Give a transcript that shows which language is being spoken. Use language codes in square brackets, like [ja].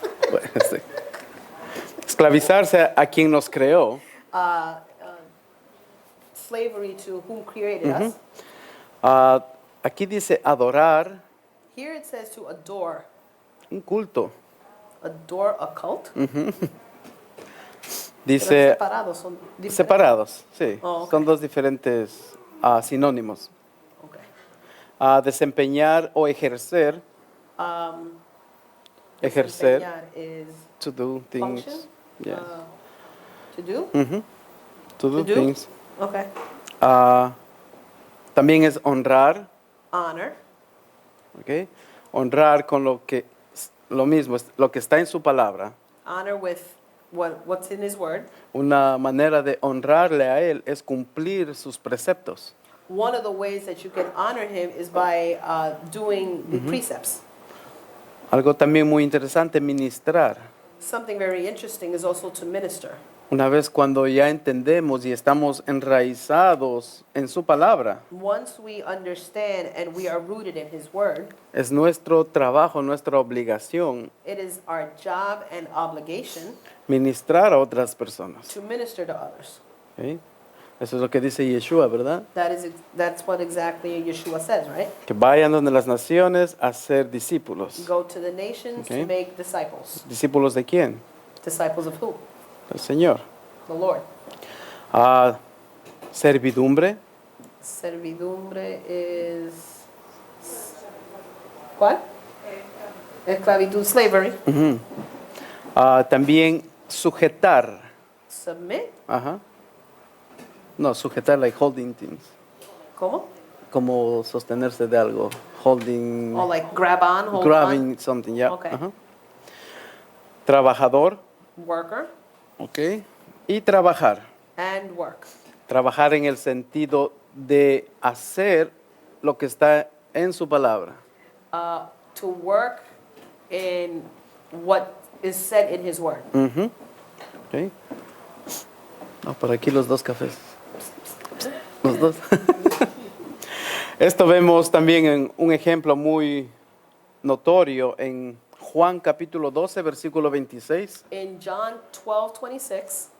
[es] Bueno, esclavizarse a quien nos creó. [en] Slavery to whom created us. [es] Aquí dice adorar, [en] Here it says to adore. [es] un culto. [en] Adore a cult? Pero [es] Dice separados, son diferentes. separados, sí. Oh, ok. Son dos diferentes sinónimos. Okay. Desempeñar o ejercer. Ejercer. [en] Desempeñar is To do things. function. Yeah. To do? To do to do? things. Okay. [es] También es honrar. [en] Honor. ¿Ok? [es] Honrar con lo mismo, lo que está en su palabra. [en] Honor with what's in his word. [es] Una manera de honrarle a Él es cumplir sus preceptos. [en] One of the ways that you can honor him is by doing the precepts. [es] Algo también muy interesante, ministrar. [en] Something very interesting is also to minister. [es] Una vez cuando ya entendemos y estamos enraizados en su palabra, [en] Once we understand and we are rooted in his word, [es] es nuestro trabajo, nuestra obligación [en] it is our job and obligation [es] ministrar a otras personas. [en] to minister to others. ¿Ok? [es] Eso es lo que dice Yeshua, ¿verdad? [en] That's what exactly Yeshua says, right? [es] Que vayan donde las naciones a ser discípulos. [en] Go to the nations Okay. to make disciples. [es] ¿Discípulos de quién? [en] Disciples of who? [es] El Señor. [en] The Lord. [es] Servidumbre. Servidumbre is ¿cuál? Esclavitud, slavery. También sujetar. [en] Submit. Ajá. [es] No, sujetar, [en] like holding things. [es] ¿Cómo? Como sostenerse de algo. holding, [en] Or like grab on, hold grabbing something, yeah. Okay. [es] Ajá. Trabajador, [en] on. Worker [es] ok. Y trabajar. [en] and work. [es] Trabajar en el sentido de hacer lo que está en su palabra. [en] To work in what is said in his word. Ujú. Ok. [es] No, por aquí los dos cafés. Los dos. Esto vemos también en un ejemplo muy notorio en Juan capítulo 12, versículo 26. [en] In John 12:26,